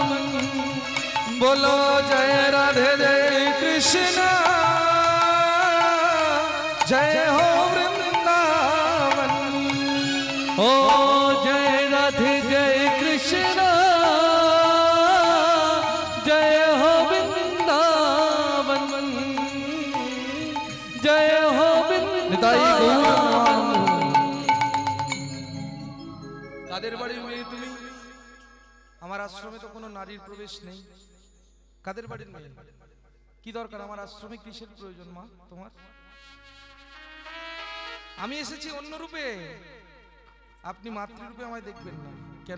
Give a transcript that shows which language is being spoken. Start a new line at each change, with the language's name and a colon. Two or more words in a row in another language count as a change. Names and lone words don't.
Hindi: बोलो जय राधे जय कृष्ण जय हो वृंदावन ओ जय राधे जय कृष्ण जय हो वृंदावन जय हो वृंदावन
Bangla: কাদের বাড়ির মেয়ে তুমি? আমার আশ্রমে তো কোনো নারীর প্রবেশ নেই। কাদের বাড়ির মেয়ে? কি দরকার আমার আশ্রমে? কিসের প্রয়োজন মা তোমার? আমি এসেছি অন্য রূপে, আপনি মাতৃরূপে আমায় দেখবেন না কেন?